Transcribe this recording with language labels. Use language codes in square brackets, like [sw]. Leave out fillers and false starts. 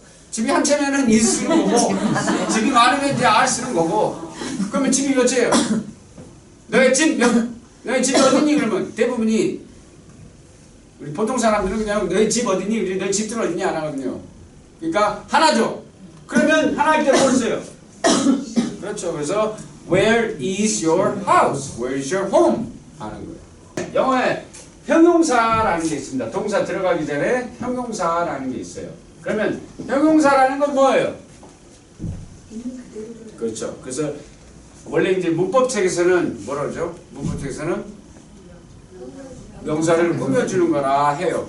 [ko] 집이 한 채면은 이 쓰는 거고 집이 많으면 이제 R 쓰는 거고 그러면 집이 몇 채예요? 너의 집이 어디니? 그러면 대부분이 우리 보통 사람들은 그냥 너희 집 어디니? 너희 집들 어디니? 안 하거든요. 그러니까 하나죠. 그러면 하나일 때 뭘 써요? 그렇죠. 그래서 [en] Where is your house? Where is your home? [ko] 하는 거예요. 영어에 형용사라는 게 있습니다. 동사 들어가기 전에 형용사라는 게 있어요. 그러면 형용사라는 건 뭐예요? 그렇죠. 그래서 원래 이제 문법책에서는 뭐라 그러죠? 문법책에서는 명사를 꾸며주는 거라 해요.